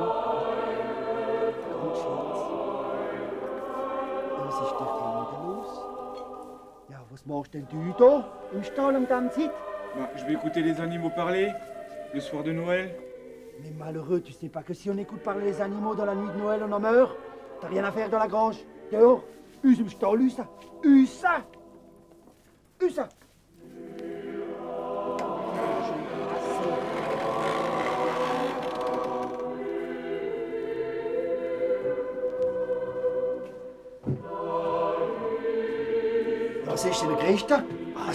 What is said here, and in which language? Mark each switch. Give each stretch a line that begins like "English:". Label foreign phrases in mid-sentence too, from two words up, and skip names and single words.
German: Ganz schwarz. Was ist denn da los? Ja, was machst denn du da im Stall um diese Zeit?
French: Bah, je vais écouter les animaux parler, le soir de Noël. Mais malheureux, tu sais pas que si on écoute parler les animaux dans la nuit de Noël, on en meurt? T'as rien à faire dans la grange. Dehors,
Swiss German: us im Stall, us ça. Us ça. Us ça.
German: Was ist denn, Christa? Was